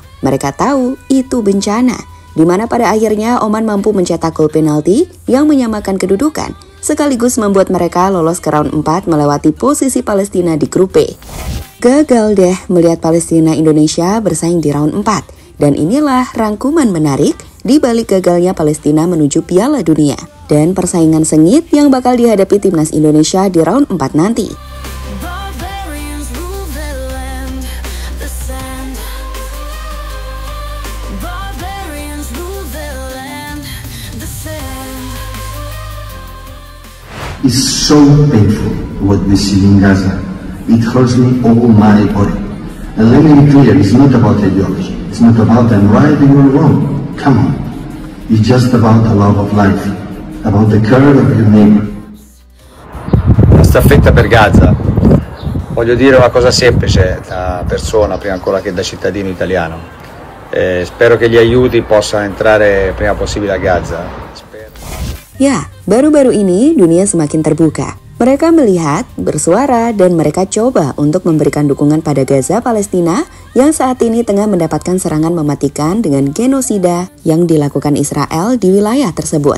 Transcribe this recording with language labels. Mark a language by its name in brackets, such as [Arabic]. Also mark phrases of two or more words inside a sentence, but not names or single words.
[Indonesian] Mereka tahu itu bencana, di mana pada akhirnya Oman mampu mencetak gol penalti yang menyamakan kedudukan, sekaligus membuat mereka lolos ke round 4 melewati posisi Palestina di grup B. Gagal deh melihat Palestina Indonesia bersaing di round 4, dan inilah rangkuman menarik di balik gagalnya Palestina menuju Piala Dunia dan persaingan sengit yang bakal dihadapi timnas Indonesia di round 4 nanti. [English] It's so painful what we see in Gaza. It hurts me all my body. And let me be clear, it's not about ideology. It's not about I'm right and you're wrong. Come on. It's just about the love of life, about the care of your neighbor. [Italian] La staffetta per Gaza. Voglio dire una cosa semplice da persona prima ancora che da cittadino italiano. Spero che gli aiuti possano entrare prima possibile a Gaza. [Indonesian] Ya, baru-baru ini dunia semakin terbuka. Mereka melihat, bersuara, dan mereka coba untuk memberikan dukungan pada Gaza, Palestina yang saat ini tengah mendapatkan serangan mematikan dengan genosida yang dilakukan Israel di wilayah tersebut.